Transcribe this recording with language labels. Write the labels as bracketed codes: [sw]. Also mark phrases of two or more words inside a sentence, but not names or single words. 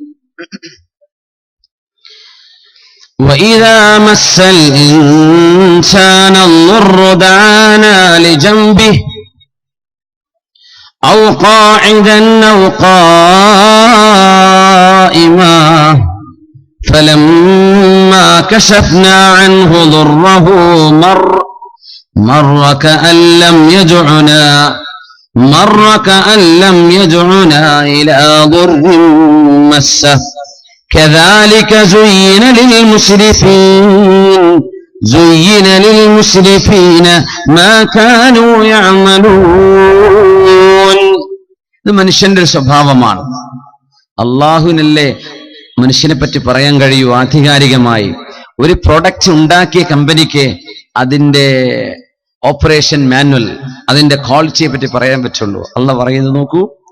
[ar] وإذا مس الإنسان الضُّرُّ دعانا لجنبه أو قاعدا أو قائما فلما كشفنا عنه ضُرَّهُ مر كأن لم يدعنا إلى ضر مسه كذلك زين للمسرفين ما كانوا يعملون. [ml] ഇത് മനുഷ്യന്റെ ഒരു സ്വഭാവമാണ്. അള്ളാഹുവിനല്ലേ മനുഷ്യനെ പറ്റി പറയാൻ കഴിയൂ ആധികാരികമായി. ഒരു പ്രൊഡക്റ്റ് ഉണ്ടാക്കിയ കമ്പനിക്ക് അതിന്റെ [en] operation manual, [ml] അതിന്റെ ക്വാളിറ്റിയെ പറ്റി പറയാൻ പറ്റുള്ളൂ. അള്ളാഹ് പറയുന്നത് നോക്കൂ.